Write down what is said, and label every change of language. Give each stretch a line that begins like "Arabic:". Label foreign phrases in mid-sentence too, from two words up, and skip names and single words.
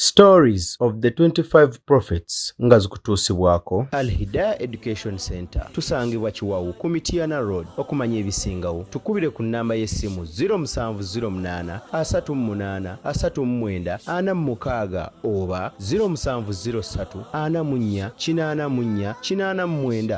Ganda: Stories of the 25 Prophets nga zikutuusibwako Al Hidayah Education Center tusangibwa Kiwawu ku Mityana Road. Okumanya ebisingawo tukubire ku nnamba y'essimu 0708 38 39 46 oba 0703 44 84 89.